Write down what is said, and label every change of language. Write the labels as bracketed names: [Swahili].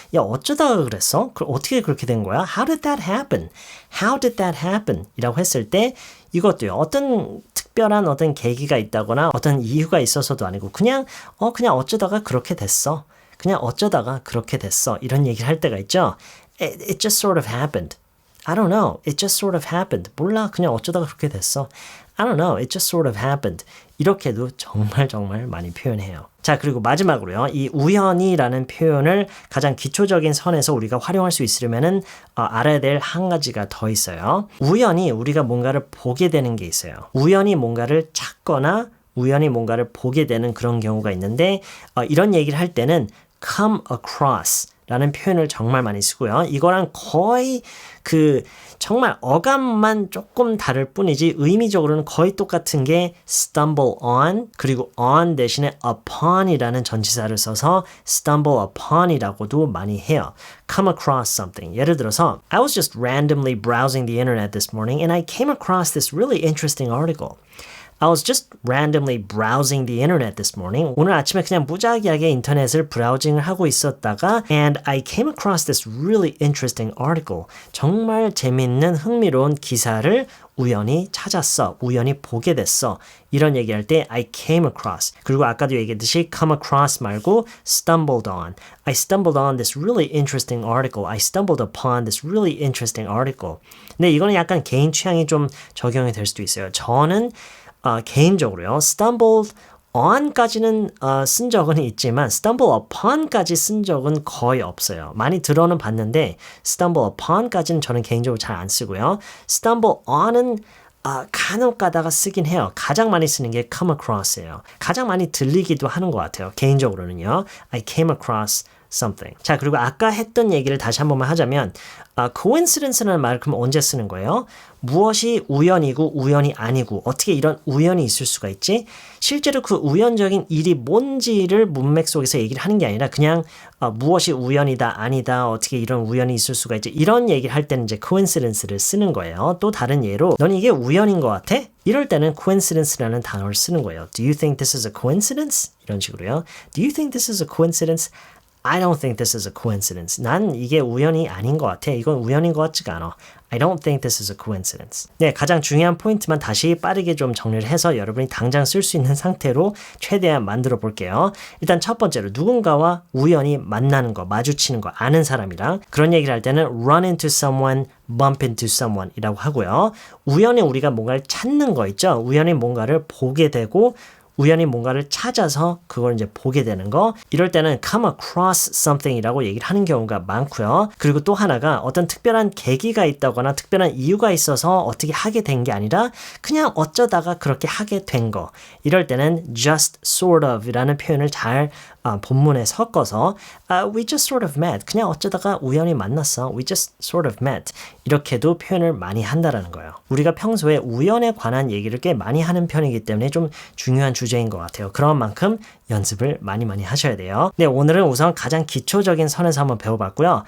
[Korean] 야, 어쩌다가 그랬어? 어떻게 그렇게 된 거야? [English] How did that happen? How did that happen? [Korean] 이라고 했을 때 이것도요. 어떤 특별한 어떤 계기가 있다거나 어떤 이유가 있어서도 아니고 그냥 어쩌다가 그렇게 됐어. 그냥 어쩌다가 그렇게 됐어. 이런 얘기를 할 때가 있죠. [English] It just sort of happened. I don't know. It just sort of happened. [Korean] 몰라. 그냥 어쩌다가 그렇게 됐어. [English] I don't know. It just sort of happened. [Korean] 이렇게도 정말 많이 표현해요. 자, 그리고 마지막으로요. 이 우연히라는 표현을 가장 기초적인 선에서 우리가 활용할 수 있으려면은 알아야 될 한 가지가 더 있어요. 우연히 우리가 뭔가를 보게 되는 게 있어요. 우연히 뭔가를 찾거나 우연히 뭔가를 보게 되는 그런 경우가 있는데 이런 얘기를 할 때는 come across 라는 표현을 정말 많이 쓰고요. 이거랑 거의 정말 어감만 조금 다를 뿐이지 의미적으로는 거의 똑같은 게 stumble on 그리고 on 대신에 upon이라는 전치사를 써서 stumble upon이라고도 많이 해요. come across something. [English] 예를 들어서 I was just randomly browsing the internet this morning and I came across this really interesting article. I was just randomly browsing the internet this morning. [Korean] 오늘 아침에 그냥 무작위하게 인터넷을 브라우징을 하고 있었다가 [English] and I came across this really interesting article. [Korean] 정말 재밌는 흥미로운 기사를 우연히 찾았어. 우연히 보게 됐어. 이런 얘기할 때 I came across. 그리고 아까도 얘기했듯이 come across 말고 stumbled on. [English] I stumbled on this really interesting article. I stumbled upon this really interesting article. [Korean] 근데 이거는 약간 개인 취향이 좀 적용이 될 수도 있어요. 저는 개인적으로요. stumbled on까지는 쓴 적은 있지만 stumble upon까지 쓴 적은 거의 없어요. 많이 들어는 봤는데 stumble upon까지는 저는 개인적으로 잘 안 쓰고요. stumble on은 간혹 가다가 쓰긴 해요. 가장 많이 쓰는 게 come across예요. 가장 많이 들리기도 하는 것 같아요. 개인적으로는요. [English] I came across something. [Korean] 자, 그리고 아까 했던 얘기를 다시 한 번만 하자면 coincidence라는 말을 그럼 언제 쓰는 거예요? 무엇이 우연이고 우연이 아니고 어떻게 이런 우연이 있을 수가 있지? 실제로 그 우연적인 일이 뭔지를 문맥 속에서 얘기를 하는 게 아니라 그냥 무엇이 우연이다 아니다 어떻게 이런 우연이 있을 수가 있지? 이런 얘기를 할 때는 이제 coincidence를 쓰는 거예요. 또 다른 예로 넌 이게 우연인 것 같아? 이럴 때는 coincidence라는 단어를 쓰는 거예요. [English] Do you think this is a coincidence? [Korean] 이런 식으로요. [English] Do you think this is a coincidence? I don't think this is a coincidence. [Korean] 난 이게 우연이 아닌 것 같아. 이건 우연인 것 같지가 않아. [English] I don't think this is a coincidence. [Korean] 네, 가장 중요한 포인트만 다시 빠르게 좀 정리를 해서 여러분이 당장 쓸 수 있는 상태로 최대한 만들어 볼게요. 일단 첫 번째로 누군가와 우연히 만나는 거, 마주치는 거, 아는 사람이랑 그런 얘기를 할 때는 run into someone, bump into someone 이라고 하고요. 우연히 우리가 뭔가를 찾는 거 있죠. 우연히 뭔가를 보게 되고 우연히 뭔가를 찾아서 그걸 이제 보게 되는 거. 이럴 때는 come across something이라고 얘기를 하는 경우가 많고요. 그리고 또 하나가 어떤 특별한 계기가 있다거나 특별한 이유가 있어서 어떻게 하게 된 게 아니라 그냥 어쩌다가 그렇게 하게 된 거. 이럴 때는 just sort of 이라는 표현을 잘 본문에 섞어서 [English] we just sort of met. [Korean] 그냥 어쩌다가 우연히 만났어. [English] We just sort of met. [Korean] 이렇게도 표현을 많이 한다라는 거예요. 우리가 평소에 우연에 관한 얘기를 꽤 많이 하는 편이기 때문에 좀 중요한 주제인 것 같아요. 그런 만큼 연습을 많이 하셔야 돼요. 네, 오늘은 우선 가장 기초적인 선에서 한번 배워봤고요.